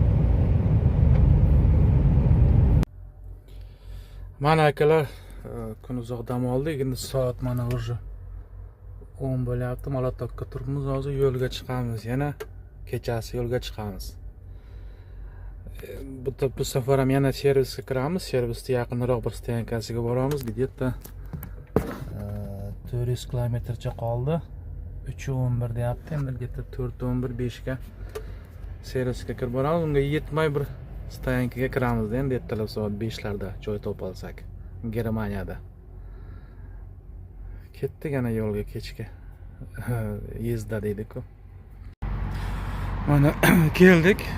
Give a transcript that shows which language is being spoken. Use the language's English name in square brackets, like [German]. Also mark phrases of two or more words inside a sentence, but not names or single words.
[Uzbek] Mana akalar, kun uzoq dam oldik. Endi soat mana уже 10 bo'lyapti. Molotokka turibmiz, hozir yo'lga chiqamiz. Yana kechasi yo'lga chiqamiz. Bu safar ham yana servisga kiramiz. Servisda yaqinroq bir stoyankasiga boramiz. Где-то 400 kilometrcha qoldi. 3:11 deyapti. Endi где-то 4:11-5 ga servisga kirib boramiz. Unga yetmay bir stoyankaga kiramiz. Endi ertalab soat 5 larda joy topa olsak Germaniyada. Ketdik ana yo'lga kechga. Yezda deydi-ku. Mana keldik.